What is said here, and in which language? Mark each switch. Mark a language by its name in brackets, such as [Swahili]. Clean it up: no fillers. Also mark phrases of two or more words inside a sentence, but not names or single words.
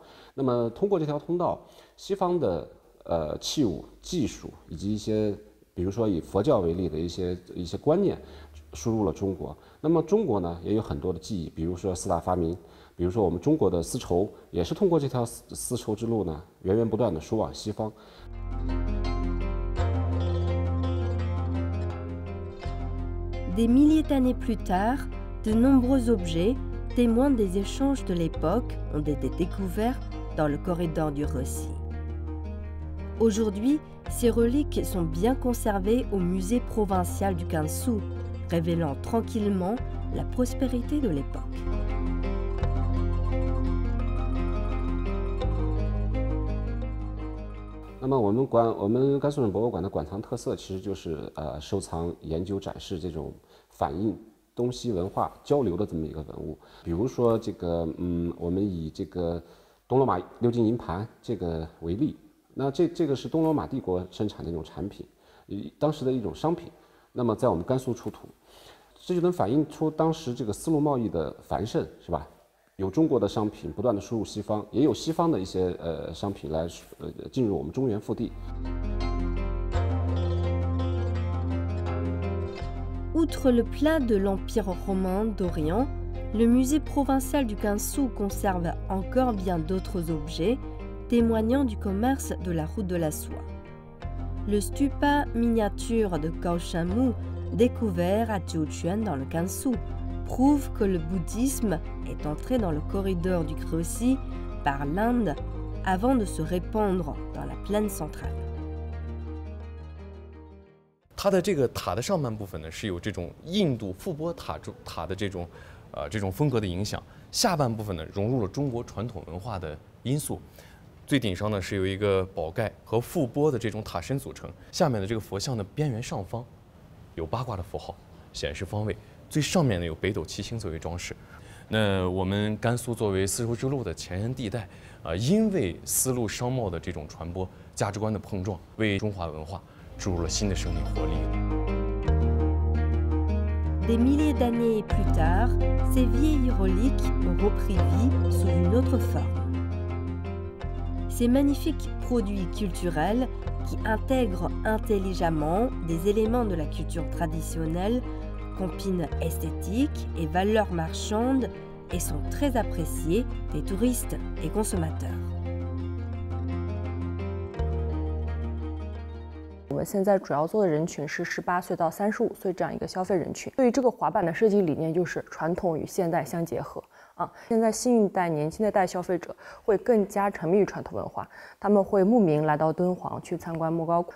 [Chinese] 那么通过这条通道，西方的器物、技术以及一些，比如说以佛教为例的一些观念，输入了中国。那么中国呢，也有很多的技艺，比如说四大发明，比如说我们中国的丝绸，也是通过这条丝绸之路呢，源源不断的输往西方。 [French] Des milliers d'années plus tard, de nombreux objets, témoins des échanges de l'époque, ont été découverts dans le corridor du Rossi. Aujourd'hui, ces reliques sont bien conservées au musée provincial du Gansu, révélant tranquillement la prospérité de l'époque. [Chinese] 那么我们甘肃省博物馆的馆藏特色其实就是收藏、研究、展示这种反映东西文化交流的这么一个文物。比如说这个我们以这个东罗马鎏金银盘这个为例。那这个是东罗马帝国生产的一种产品，当时的一种商品。那么在我们甘肃出土，这就能反映出当时这个丝路贸易的繁盛，是吧？有中国的商品不断的输入西方，也有西方的一些商品来进入我们中原腹地。 [French] Outre le plat de l'Empire romain d'Orient, le musée provincial du Gansu conserve encore bien d'autres objets témoignant du commerce de la route de la soie. Le stupa miniature de Kaoshanmu, découvert à Jiuquan dans le Gansu, prouve que le bouddhisme est entré dans le corridor du Rossi par l'Inde avant de se répandre dans la plaine centrale. [Chinese] 它的这个塔的上半部分呢，是有这种印度覆钵塔的这种风格的影响，下半部分呢融入了中国传统文化的因素。最顶上呢是由一个宝盖和覆钵的这种塔身组成，下面的这个佛像的边缘上方有八卦的符号显示方位，最上面呢有北斗七星作为装饰。那我们甘肃作为丝绸之路的前沿地带，因为丝路商贸的这种传播、价值观的碰撞，为中华文化注入了新的生命活力。 [French] Des milliers d'années plus tard, ces vieilles reliques ont repris vie sous une autre forme. Ces magnifiques produits culturels qui intègrent intelligemment des éléments de la culture traditionnelle, combinent esthétique et valeurs marchandes et sont très appréciés des touristes et consommateurs. [Chinese] 我们现在主要做的人群是18岁到35岁这样一个消费人群。对于这个滑板的设计理念，就是传统与现代相结合。现在新一代年轻的消费者会更加沉迷于传统文化，他们会慕名来到敦煌去参观莫高窟。